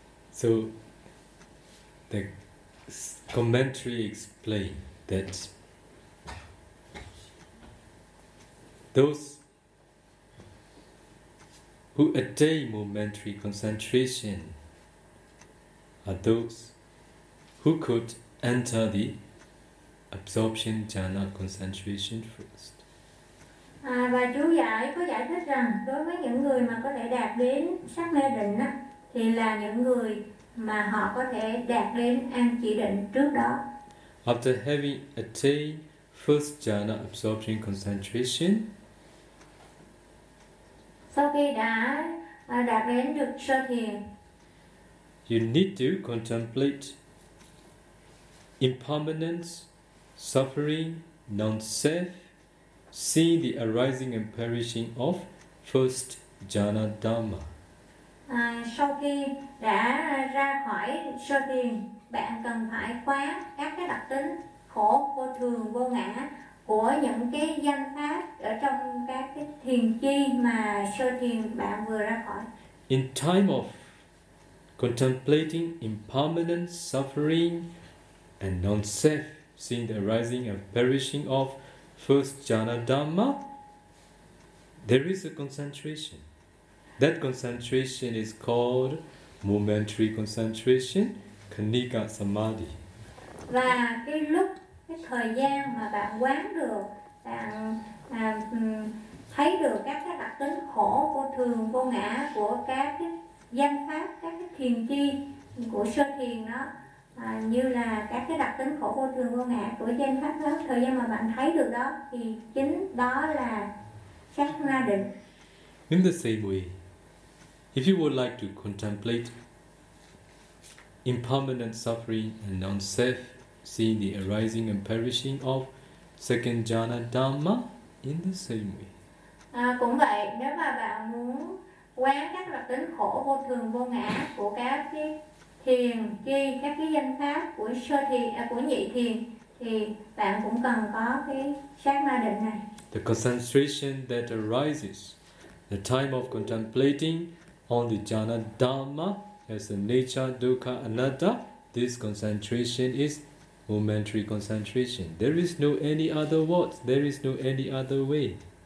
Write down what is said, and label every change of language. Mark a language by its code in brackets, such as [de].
[en] So, the commentary explained that those who attain momentary concentration are those who could enter the absorption jhana concentration first. [vi] À, và chú giải có giải thích rằng đối với những người mà có thể đạt đến sắc na định á, thì là những người mà họ có thể đạt đến an chỉ định trước đó. [en] After having attained first jhana absorption concentration, [vi] sau khi đã đạt đến được sơ thiền, [en] you need to contemplate impermanence, suffering, non-self, see the arising and perishing of first jhana dhamma. [vi] Sau khi đã ra khỏi sơ thiền, bạn cần phải quán các cái đặc tính khổ, vô thường, vô ngã của những cái danh pháp ở trong các cái thiền chi mà sơ thiền bạn vừa ra khỏi. [en] In time of contemplating impermanent suffering and non-self, seeing the arising and perishing of first jhana dhamma, there is a concentration. That concentration is called momentary concentration, khanika samadhi. [vi] Và cái lúc, cái thời gian mà bạn quán được, bạn thấy được các cái đặc tính khổ, vô thường, vô ngã của các cái danh pháp, các cái thiền chi của sơ thiền đó. Như là các cái đặc tính khổ vô thường vô ngã của danh pháp đó, thời gian mà bạn thấy được đó thì chính đó là sắc na định. [en] In the same way, if you would like to contemplate impermanent suffering and non-self, seeing the arising and perishing of second jhana dhamma, in the same way. [vi] Cũng vậy, nếu mà bạn muốn quán các đặc tính khổ vô thường vô ngã của các cái thiền chi, các cái danh pháp của sơ thiền, của nhị thiền, thì bạn cũng cần có cái sát na định này. [en] The concentration that arises, the time of contemplating on the jhana dhamma as the nature, dukkha, anatta, this concentration is momentary concentration. There is no any other words, there is no any other way.